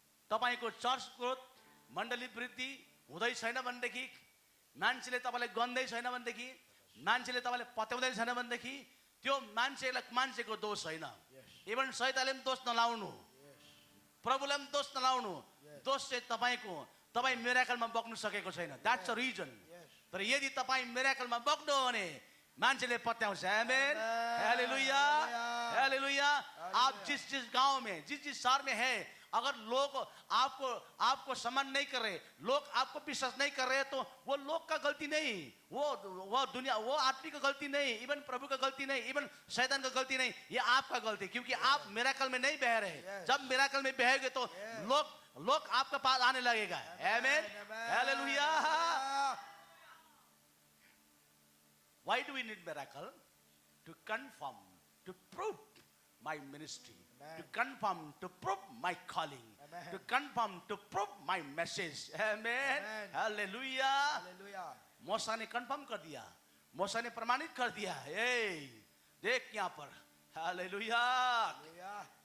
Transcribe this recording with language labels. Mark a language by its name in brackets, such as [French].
[Nepali] तपाईको church growth मण्डली वृद्धि हुँदै छैन भनेदेखि मान्छेले तपाईलाई गन्दै छैन भनेदेखि मान्छेले तपाईलाई पत्याउँदै छैन भनेदेखि त्यो मान्छेको दोष छैन [English] Yes. [Nepali] इभन शैतानले पनि दोष नलाउनु [English] Yes. [Nepali] प्रभुले पनि दोष नलाउनु [English] Yes. [Nepali] दोष चाहिँ तपाईँ मिराकलमा बग्नु सकेको छैन [English] That's a reason Yes. [Nepali] तर यदि तपाईँ मिराकलमा बग्नु हो भने मान्छेले पत्याउँछ आमेन [English] Amen. [Nepali] हालेलुया हालेलुया। [Hindi] हालेलुया आप जिस जिस गांव में जिस जिस शहर में है अगर लोग आपको सम्मान नहीं कर रहे लोग आपको विश्वास नहीं कर रहे तो वो लोग का गलती नहीं वो दुनिया वो आदमी का गलती नहीं इवन प्रभु का गलती नहीं इवन शैतान का गलती नहीं ये आपका गलती क्योंकि आप मिराकल में नहीं बह रहे [English] Yes. [Hindi] जब मिराकल में बहेगे तो [English] Yes. [Hindi] लोग आपके पास आने लगेगा आमेन [English] Amen. [Hindi] Hallelujah [English] Hallelujah. Why do we need miracle? To confirm, to prove my ministry, Amen. to confirm, to prove my calling, Amen. to confirm, to prove my message. Amen. Amen. Hallelujah. Hallelujah. [Hindi] मूसा ने confirm कर दिया मूसा ने प्रमाणित कर दिया ए देख यहाँ पर हालेलुया [English] Hallelujah.